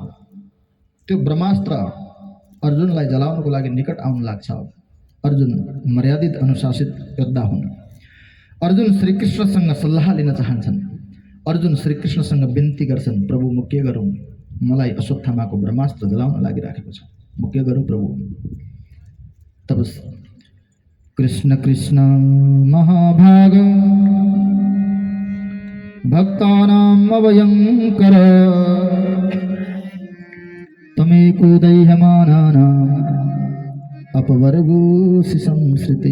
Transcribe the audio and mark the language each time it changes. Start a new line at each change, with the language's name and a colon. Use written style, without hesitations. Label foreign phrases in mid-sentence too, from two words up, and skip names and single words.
Nepali: त्यो ब्रह्मास्त्र अर्जुनलाई जलाउनको लागि निकट आउन लाग्छ। अर्जुन मर्यादित अनुशासित योद्धा हुन्। अर्जुन श्रीकृष्णसँग सल्लाह लिन चाहन्छन्। अर्जुन श्रीकृष्णसँग बिन्ती गर्छन्, प्रभु म के गरौँ, मलाई अश्वत्थामाको ब्रह्मास्त्र जलाउन लागिराखेको छ, म के गरौँ प्रभु। तब
Sanskrit: कृष्ण कृष्ण महाभाग भक्तानां अभयंकर तमेको दैह्यमानानां अपवर्गोऽसि संसृते।